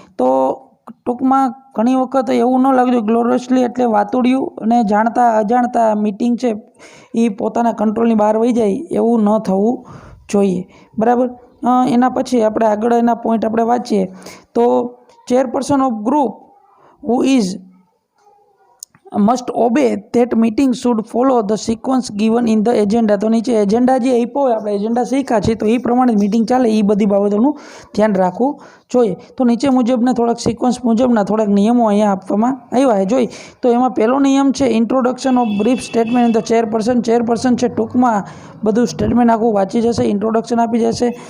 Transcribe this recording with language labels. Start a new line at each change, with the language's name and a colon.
Gujarati: તો ટૂંકમાં ઘણી વખત એવું ન લાગતું ગ્લોરિયસલી એટલે વાતુડિયું અને જાણતા અજાણતા મીટિંગ છે એ પોતાના કંટ્રોલની બહાર વહી જાય એવું ન થવું જોઈએ. બરાબર. એના પછી આપણે આગળ એના પોઈન્ટ આપણે વાંચીએ તો
English: Chairperson of group who is must obey that meeting should follow the sequence given in the agenda.
Gujarati: તો નીચે એજન્ડા જે આપ્યો હોય, આપણે એજન્ડા શીખ્યા છે તો એ પ્રમાણે મીટિંગ ચાલે એ બધી બાબતોનું ધ્યાન રાખવું જોઈએ. તો નીચે મુજબના થોડાક સિક્વન્સ મુજબના થોડાક નિયમો અહીંયા આપવામાં આવ્યા છે જોઈ. તો એમાં પહેલો નિયમ છે
English: introduction of brief statement in the chairperson
Gujarati: છે ટૂંકમાં બધું સ્ટેટમેન્ટ આખું વાંચી જશે, ઇન્ટ્રોડક્શન આપી જશે.